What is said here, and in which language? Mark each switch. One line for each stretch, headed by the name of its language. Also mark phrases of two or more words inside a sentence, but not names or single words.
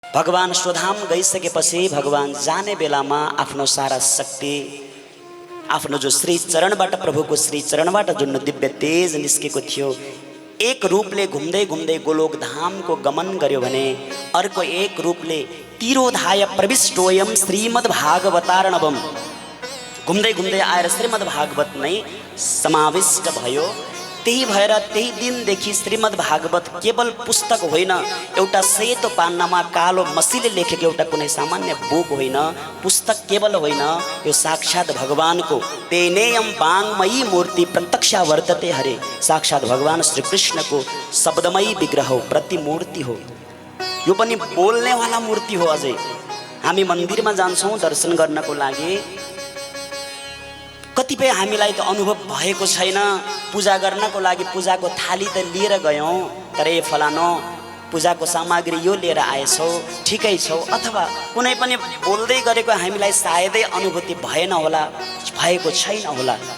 Nepali: भगवान स्वधाम गइसकेपछि भगवान जाने बेलामा आफ्नो सारा शक्ति आफ्नो जो श्री चरणबाट प्रभुको श्री चरणबाट जुन दिव्य तेज निस्केको थियो एक रूपले घुम्दै घुम्दै गोलोक धामको गमन गर्यो भने अर्को एक रूपले
Sanskrit: तिरोधाय प्रविष्टोयम श्रीमद्भागवतार्णवम
Nepali: घुम्दै घुम्दै आएर श्रीमद्भागवत नै समाविष्ट भयो। त्यही भएर त्यही दिनदेखि श्रीमद्भागवत केवल पुस्तक होइन, एउटा सेतो पान्नामा कालो मसीले लेखेको एउटा कुनै सामान्य बुक होइन, पुस्तक केवल होइन, यो साक्षात भगवानको
Sanskrit: तेनेयम वाङ्मयी मूर्ति प्रत्यक्षा वर्तते हरे,
Nepali: साक्षात भगवान श्री कृष्णको शब्दमयी विग्रह हो, प्रतिमूर्ति हो। यो पनि बोल्नेवाला मूर्ति हो। अझै हामी मन्दिरमा जान्छौँ दर्शन गर्नको लागि, कतिपय हामीलाई त अनुभव भएको छैन, पूजा गर्नको लागि पूजाको थाली त लिएर गयौँ तर ए फलानो पूजाको सामग्री यो लिएर आएछौ, ठिकै छौ, अथवा कुनै पनि बोल्दै गरेको हामीलाई सायदै अनुभूति भएन होला, भएको छैन होला।